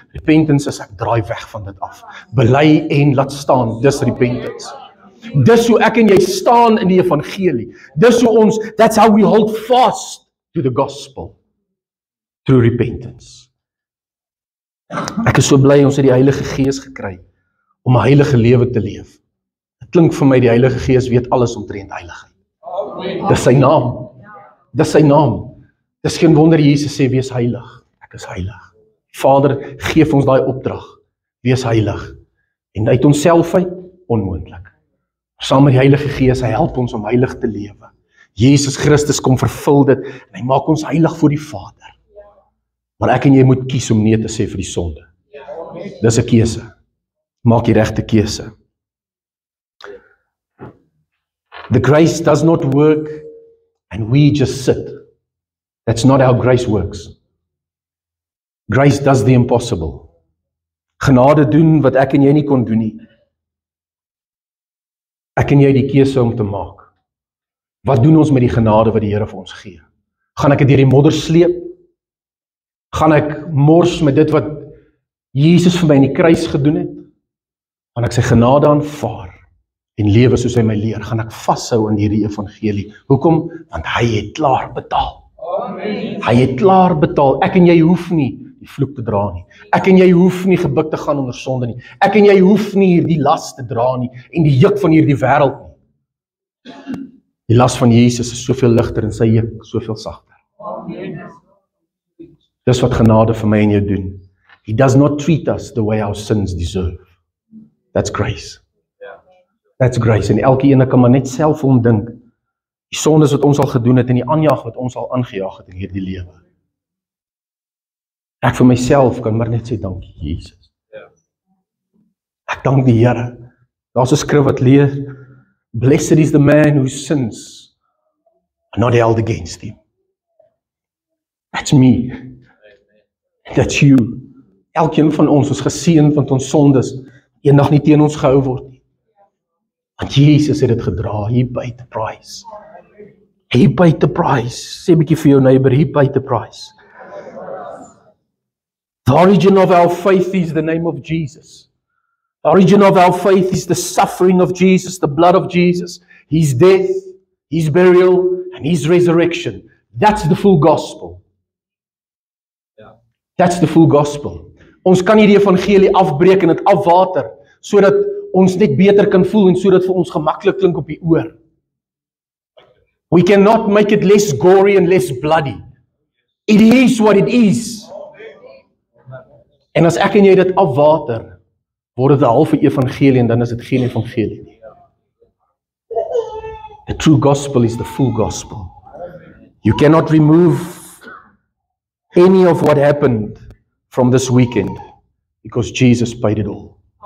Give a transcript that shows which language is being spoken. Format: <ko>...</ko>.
<af>Repentance is ek draai weg van dit af. Bely en laat staan, dis repentance. Dis hoe ek en jy staan in die evangelie. Dis hoe ons,</af> <en>that's how we hold fast to the gospel. Through repentance.</en> <af>Ek is so bly ons het die Heilige Gees gekry, om 'n heilige lewe te leef. Dit klink vir my die Heilige Gees weet alles omtrent heiligheid. Dis sy naam. Dis sy naam. Dis geen wonder Jesus sê, wees heilig. Ek is heilig. Vader, geef ons daai opdrag. Wees heilig. En uit onsself uit, onmoontlik. Saam met die Heilige Gees, hy help ons om heilig te lewe. Jesus Christus kom vervul dit, en hy maak ons heilig voor die Vader. Maar ek en jy moet kies om nee te sê vir die sonde. Dis 'n keuse. Maak die regte keuse.</af> <en>The grace does not work, and we just sit. That's not how grace works. Grace does the impossible.</en> <af>Genade doen wat ek en jy nie kon doen nie. Ek en jy die keuse om te maak. Wat doen ons met die genade wat die Here vir ons gee? Gaan ek dit deur die modder sleep? Gaan ek mors met dit wat Jesus vir my in die kruis gedoen het? Gaan ek sy genade aanvaar en lewe soos hy my leer? Gaan ek vashou aan hierdie evangelie? Hoekom? Want hy het klaar betaal. Amen. Hy het klaar betaal. Ek en jy hoef nie die vloek te dra nie. Ek en jy hoef nie gebuk te gaan onder sonde nie. Ek en jy hoef nie hierdie las te dra nie en die juk van hierdie wêreld nie. Die las van Jesus is soveel ligter en sy juk soveel sagter. Amen. Dis wat genade vir my en jou doen.</af> <en>He does not treat us the way our sins deserve. That's grace. That's grace.</en> <af>En elke ene kan maar net self omdink. Die sondes wat ons al gedoen het en die aanjaag wat ons al aangejaag het in hierdie lewe. Ek vir myself kan maar net sê dankie Jesus. Ek dank die Here. Daar's 'n skrif wat leer,</af> <en>blessed is the man whose sins are not held against him. That's me. That's you.</en> <af>Elkeen van ons is geseën want ons sondes eendag nie teen ons gehou word nie. Want Jesus het dit gedra.</af> <en>He paid the price. He paid the price.</en> <af>Sê 'n bietjie vir jou neighbor,</af> <en>he paid the price. The origin of our faith is the name of Jesus. The origin of our faith is the suffering of Jesus, the blood of Jesus, His death, His burial, and His resurrection. That's the full gospel. That's the full gospel.</en> <af>Ons kan nie die evangelie afbreek en dit afwater, sodat ons net beter kan voel en sodat vir ons gemaklik klink op die oor.</af> <en>We cannot make it less gory and less bloody. It is what it is.</en> <af>En as ek en jy dit afwater, word dit 'n halfe evangelie en dan is dit geen evangelie nie.</af> <en>The true gospel is the full gospel. You cannot remove any of what happened from this weekend because Jesus paid it all.</en>